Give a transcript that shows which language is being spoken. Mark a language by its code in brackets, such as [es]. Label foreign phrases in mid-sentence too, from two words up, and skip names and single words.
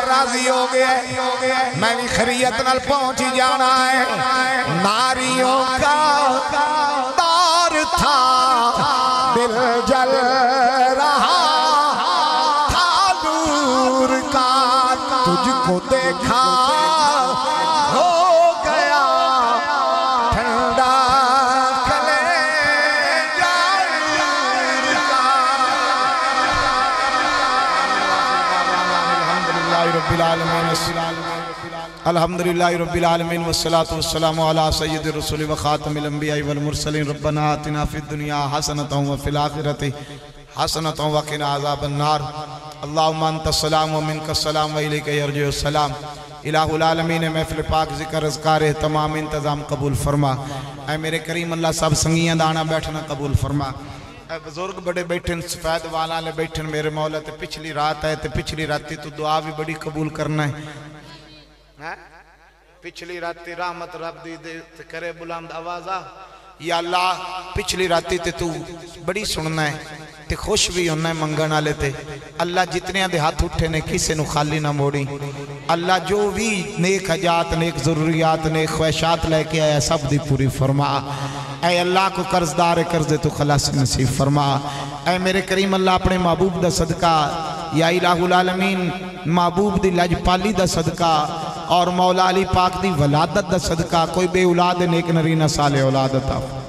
[pa] راضی ہو گیا میں بھی خریت نال پہنچ جانا ہے [ur] ناریوں کا دور تھا دل جل رہا تھا نور کا تجھ کو دیکھا ہو گیا ٹھنڈا [ar] الحمدللہ رب العالمین والصلاة والسلام علی سید الرسول و خاتم الانبیاء والمرسلین ربنا آتنا فی الدنیا حسنتا و فی الآخرت حسنتا وقنا عذاب النار اللہم انت السلام و منک السلام و الیک یرجع السلام الہ العالمین [pa] محفل پاک ذکر اذکار تمام انتظام قبول فرما اے میرے کریم اللہ سب سنگیاں دانا بیٹھنا قبول فرما اے بزرگ بڑے بیٹھن سفید والا لے بیٹھن میرے مولا تے پچھلی رات ہے تے پچھلی راتی تو دعا بھی بڑی قبول کرنا ہے پچھلی راتی رحمت رب دی دے تے کرے بلند آوازہ یا اللہ پچھلی راتی تے تو بڑی سننا ہے تے خوش بھی ہونا ہے منگن آلے تے اللہ جتنے دے ہاتھ اٹھے نے کسے نو خالی نہ موڑی اللہ جو بھی نیک حجات نیک ضروریات نیک خواہشات لے کے آیا سب دی پوری فرما اے اللہ کو قرضدار قرض تو خلاص نصیب فرما اے میرے کریم اللہ اپنے محبوب دا صدقہ [ar] یا الہ العالمین [pa] محبوب دی لج پالی دا صدقہ اور مولا علی پاک دی ولادت دا صدقہ کوئی بے اولاد نیک نرینہ صالح اولاد عطا